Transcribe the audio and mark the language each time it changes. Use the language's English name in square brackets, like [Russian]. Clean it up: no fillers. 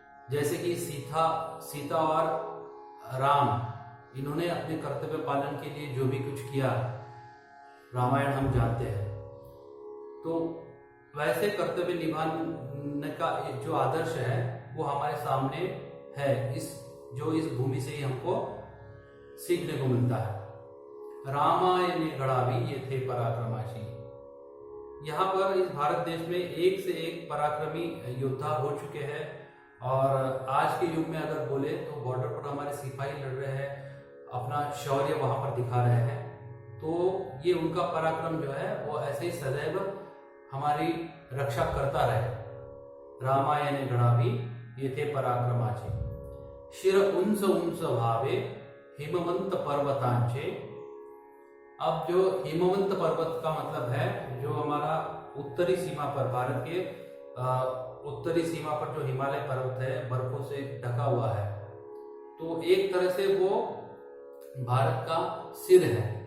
[Hindi] जैसे कि सीता और राम, इन्होंने अपने कर्तव्य पालन के लिए जो भी कुछ किया, रामायण हम जानते हैं। तो वैसे कर्तव्य निभाने का जो आदर्श है वो हमारे सामने है। इस भूमि से ही हमको सीखने को मिलता है। [Marathi] रामायणे घडावी येथे पराक्रमाची। [Hindi] यहाँ पर इस भारत देश में एक से एक पराक्रमी योद्धा हो चुके हैं। और आज के युग में अगर बोले तो बॉर्डर पर हमारे सिपाही लड़ रहे हैं, अपना शौर्य वहां पर दिखा रहे हैं। तो ये उनका पराक्रम जो है वो ऐसे ही सदैव हमारी रक्षा करता रहे। [Marathi] रामायणे घडावी येथे पराक्रमाचे, शिर उंच उंच व्हावे हिमवंत पर्वतांचे। [Hindi] अब जो हिमवंत पर्वत का मतलब है, जो हमारा उत्तरी सीमा पर, भारत के उत्तरी सीमा पर जो हिमालय पर्वत है, बर्फों से ढका हुआ है। तो एक तरह से वो भारत का सिर है।